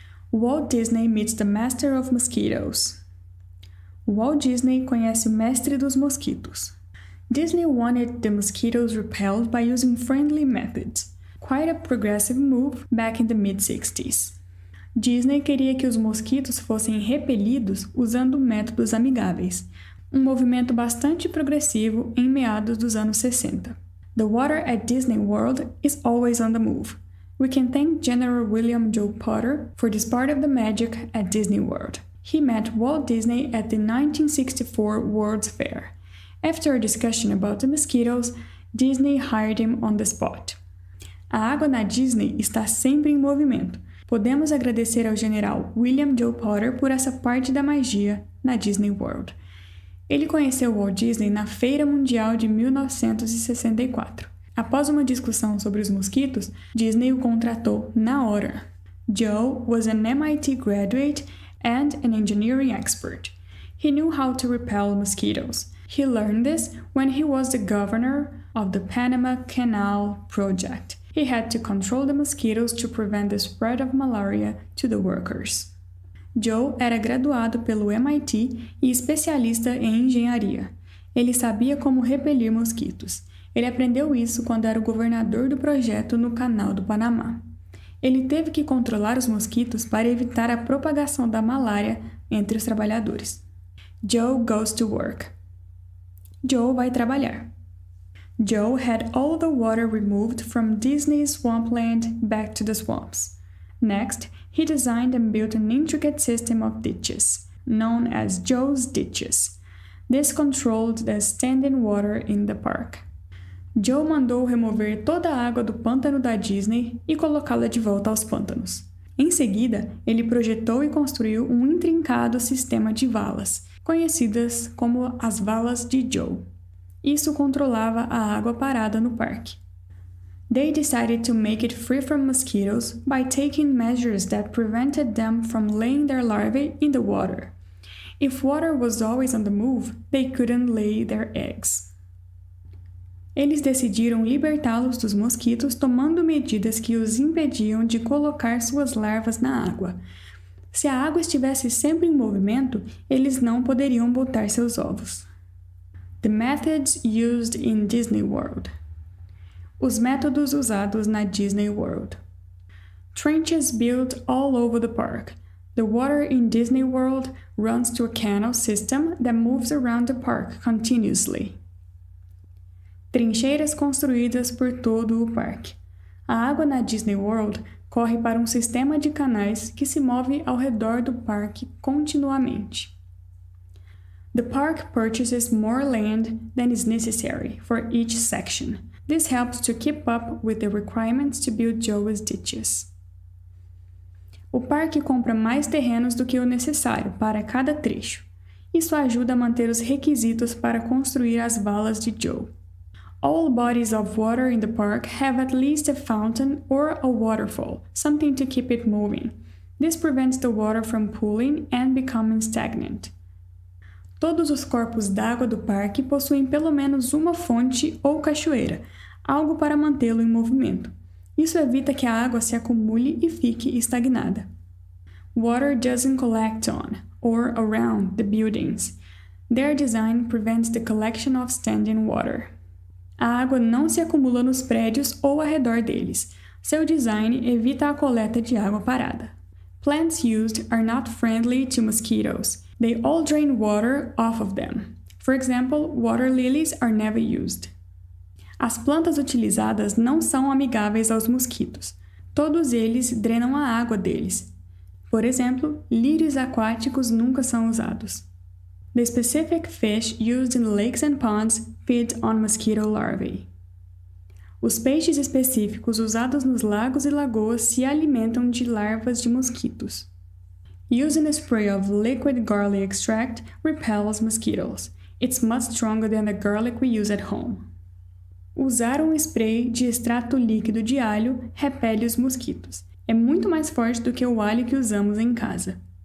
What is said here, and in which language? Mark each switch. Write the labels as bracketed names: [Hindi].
[English] Walt Disney meets the Master of Mosquitoes. [Portuguese] Walt Disney conhece o mestre dos mosquitos. [English] Disney wanted the mosquitoes repelled by using friendly methods, quite a progressive move back in the mid-60s. [Portuguese] Disney queria que os mosquitos fossem repelidos usando métodos amigáveis, um movimento bastante progressivo em meados dos anos 60. [English] The water at Disney World is always on the move. We can thank General William Joe Potter for this part of the magic at Disney World. He met Walt Disney at the 1964 World's Fair. After a discussion about the mosquitoes, Disney hired him on the spot. [Portuguese] A água na Disney está sempre em movimento. Podemos agradecer ao general William Joe Potter por essa parte da magia na Disney World. Ele conheceu Walt Disney na Feira Mundial de 1964. Após uma discussão sobre os mosquitos, Disney o contratou na hora. [English] Joe was an MIT graduate and an engineering expert. He knew how to repel mosquitoes. He learned this when he was the governor of the Panama Canal Project. He had to control the mosquitoes to prevent the spread of malaria to the workers. [Portuguese] Joe era graduado pelo MIT e especialista em engenharia. Ele sabia como repelir mosquitos. Ele aprendeu isso quando era o governador do projeto no Canal do Panamá. Ele teve que controlar os mosquitos para evitar a propagação da malária entre os trabalhadores. [English] Joe goes to work. [Portuguese] Joe vai trabalhar. [English] Joe had all the water removed from Disney's swampland back to the swamps. Next, he designed and built an intricate system of ditches, known as Joe's Ditches. This controlled the standing water in the park. [Portuguese] Joe mandou remover toda a água do pântano da Disney e colocá-la de volta aos pântanos. Em seguida, ele projetou e construiu um intrincado sistema de valas, conhecidas como as valas de Joe. Isso controlava a água parada no parque. [English] They decided to make it free from mosquitoes by taking measures that prevented them from laying their larvae in the water. If water was always on the move, they couldn't lay their eggs. [Portuguese] Eles decidiram libertá-los dos mosquitos tomando medidas que os impediam de colocar suas larvas na água. Se a água estivesse sempre em movimento, eles não poderiam botar seus ovos. [English] The methods used in Disney World. [Portuguese] Os métodos usados na Disney World. [English] Trenches built all over the park. The water in Disney World runs to a canal system that moves around the park continuously. [Portuguese] Trincheiras construídas por todo o parque. A água na Disney World corre para um sistema de canais que se move ao redor do parque continuamente. [English] The park purchases more land than is necessary for each section. This helps to keep up with the requirements to build Joe's Ditches. [Portuguese] O parque compra mais terrenos do que o necessário para cada trecho. Isso ajuda a manter os requisitos para construir as valas de Joe. [English] All bodies of water in the park have at least a fountain or a waterfall, something to keep it moving. This prevents the water from pooling and becoming stagnant. [Portuguese] Todos os corpos d'água do parque possuem pelo menos uma fonte ou cachoeira, algo para mantê-lo em movimento. Isso evita que a água se acumule e fique estagnada. [English] Water doesn't collect on or around the buildings. Their design prevents the collection of standing water. [Portuguese] A água não se acumula nos prédios ou ao redor deles. Seu design evita a coleta de água parada. [English] Plants used are not friendly to mosquitoes. They all drain water off of them. For example, water lilies are never used. [Portuguese] As plantas utilizadas não são amigáveis aos mosquitos. Todos eles drenam a água deles. Por exemplo, lírios aquáticos nunca são usados. [English] The specific fish used in lakes and ponds feed on mosquito larvae. [Portuguese] Os peixes específicos usados nos lagos e lagoas se alimentam de larvas de mosquitos. [English] Using a spray of liquid garlic extract repels mosquitoes. It's much stronger than the garlic we use at home. [Portuguese] Usar um spray de extrato líquido de alho repele os mosquitos. É muito mais forte do que o alho que usamos em casa.